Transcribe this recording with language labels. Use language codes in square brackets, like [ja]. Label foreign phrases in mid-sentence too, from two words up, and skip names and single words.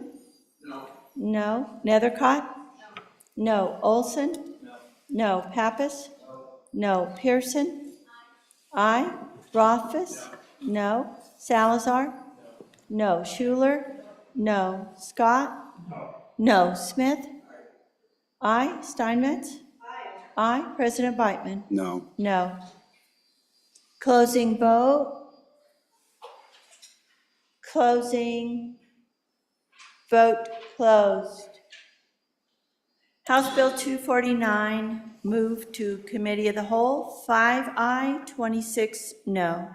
[en] No. Nethercott? No. Olson? No. Pappas? No. Pearson? Aye. Rothfuss? No. Salazar? No. Schuler? No. Scott? No. Smith? Aye. Steinmetz? Aye. President Beitman? No. No. Closing vote. Closing. Vote closed. House Bill 249 moved to Committee of the Whole, 5 aye, 26 no.